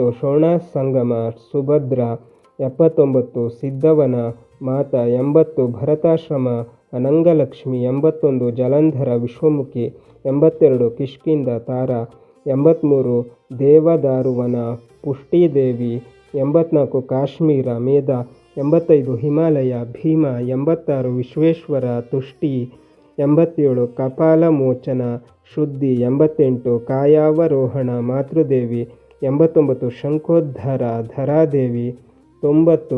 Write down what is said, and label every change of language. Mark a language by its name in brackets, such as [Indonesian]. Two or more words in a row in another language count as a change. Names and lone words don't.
[Kannada] ಶೋಣ ಸಂಗಮ ಸುಭದ್ರ, 79. ಸಿದ್ಧವನ ಮಾತಾ, 80. ಭರತಾಶ್ರಮ ಅನಂಗಲಕ್ಷ್ಮಿ, 81. ಜಲಂಧರ ವಿಶ್ವಮುಖಿ, 82. ಕಿಷ್ಕಿಂದ ತಾರ, 83. ದೇವದಾರುವನ ಪುಷ್ಟಿದೇವಿ, 84. ಕಾಶ್ಮೀರ ಮೇಧ, 85. ಹಿಮಾಲಯ ಭೀಮ, 86. ವಿಶ್ವೇಶ್ವರ ತುಷ್ಟಿ, 87. ಕಪಾಲಮೋಚನ ಶುದ್ಧಿ, 88. ಕಾಯಾವರೋಹಣ ಮಾತೃದೇವಿ, 89. ಶಂಖೋದ್ಧಾರ ಧರಾದೇವಿ, 90.